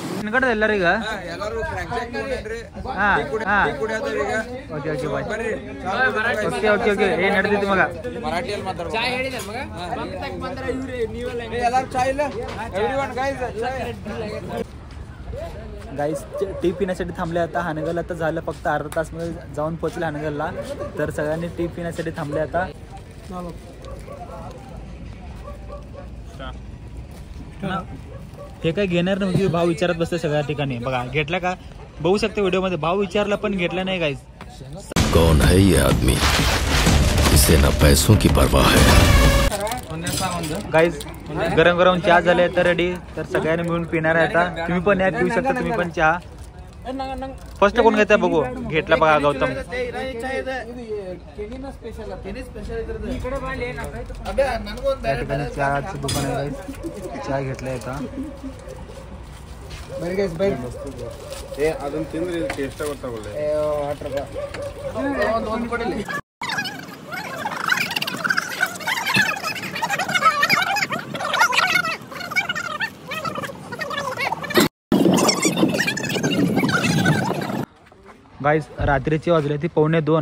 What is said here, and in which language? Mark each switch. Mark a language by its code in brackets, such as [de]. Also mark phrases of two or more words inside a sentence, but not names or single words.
[kn] ನನ್ನ ಕಡೆ ಎಲ್ಲರೂ ಈಗ [en] okay okay bye okay okay okay [kn] ಏನು ನಡೆದಿತ್ತು ಮಗ [mr] गाईस टी पिण्यासाठी थांबले. आता हानगल आता झालं फक्त अर्धा तासमध्ये जाऊन पोहोचले हानगलला. तर सगळ्यांनी टी पिण्यासाठी थांबले आता. हे काय घेणार नव्हती भाव विचारत बसते सगळ्या ठिकाणी. बघा घेतला का बघू शकते व्हिडिओ मध्ये. भाव विचारला पण घेतला नाही गाईस. [hi] कौन है ये आदमी, इसे ना पैसों की परवाह है. [mr] गाईज गरम गरम चहा झाले तर रेडी. तर सगळ्यांनी मिळून पिणार आहे आता. तुम्ही पण या पिऊ शकता तुम्ही पण चहा. फर्स्ट कोण घेता बघू. घेतला बघा गौतम. या ठिकाणी चहाचं दुकान आहे गाईज. चहा घेतलाय आता. [kn] ಅದನ್ನ ತಿಂದ್ರೆ ಟೇಸ್ಟ್ ಗೊತ್ತಾಗಲ್ಲ. [mr] गाईज रात्रीची वाजले ती 1:45.